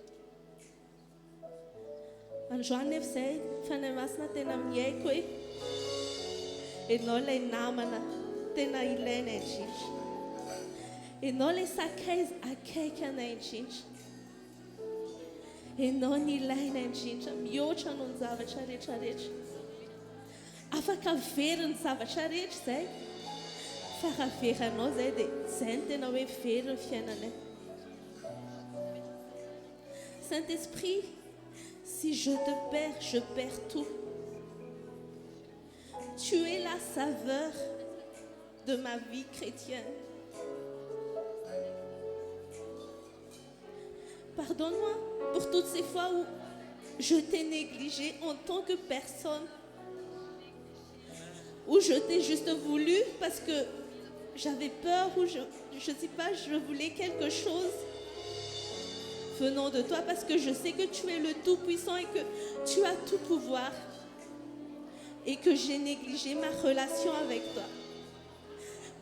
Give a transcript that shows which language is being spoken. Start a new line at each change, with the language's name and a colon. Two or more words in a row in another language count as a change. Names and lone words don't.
Malagasy: Androany nefa izay fanahy masina tena mihaiko hoe ianao ilay namana tena ilainay indrindra, ianao ilay sakaiza akaiky anay indrindra, ianao ny ilainay indrindra, mihoatra noho ny zavatra rehetrarehetra, afaka very ny zavatra rehetra izay, fa raha veranao izay dia izay no tena hoe very ny fiainanay.
French: Saint-Esprit, si je te perds, je perds tout. Tu es la saveur de ma vie chrétienne. Pardonne-moi pour toutes ces fois où je t'ai négligé en tant que personne, où je t'ai juste voulu parce que j'avais peur, ou je sais pas, je voulais quelque chose venant de toi, parce que je sais que tu es le Tout-Puissant et que tu as tout pouvoir, et que j'ai négligé ma relation avec toi.